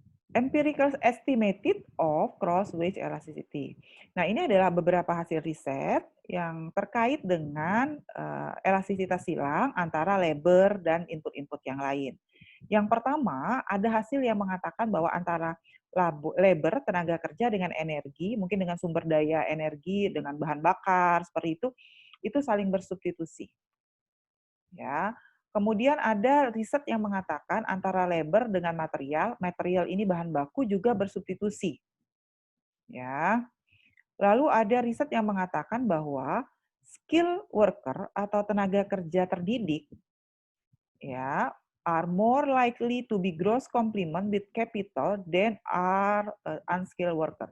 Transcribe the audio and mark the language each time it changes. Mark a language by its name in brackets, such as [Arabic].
[English] Empirical estimated of cross wage elasticity. [Indonesian] Nah, ini adalah beberapa hasil riset yang terkait dengan elastisitas silang antara labor dan input-input yang lain. Yang pertama, ada hasil yang mengatakan bahwa antara labor, tenaga kerja dengan energi, mungkin dengan sumber daya energi, dengan bahan bakar, seperti itu saling bersubstitusi. Ya. Kemudian ada riset yang mengatakan antara labor dengan material ini bahan baku juga bersubstitusi. Ya. Lalu ada riset yang mengatakan bahwa skill worker atau tenaga kerja terdidik, ya, [English] are more likely to be gross complement with capital than are unskilled worker.